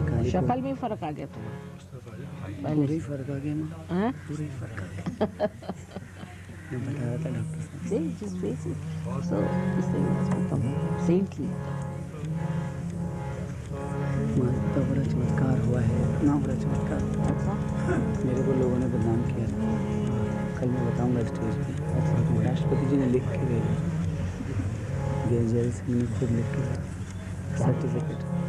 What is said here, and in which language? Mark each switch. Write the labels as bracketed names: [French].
[Hindi] शक्ल में फर्क आ गया तुम्हें? पहले ही फर्क आ गया ना? पूरा ही फर्क आ गया। मैं बता रहा था डॉक्टर साहब। [English] See, just face it. So this thing has become saintly. [Hindi] तो बड़ा चमत्कार हुआ है, इतना बड़ा चमत्कार। अच्छा, मेरे को लोगों ने बदनाम किया था। कल मैं बताऊंगा स्टेज पे। राष्ट्रपति जी ने लिख के भेजा, जय सिंह ने खुद लिख के भेजा सर्टिफिकेट।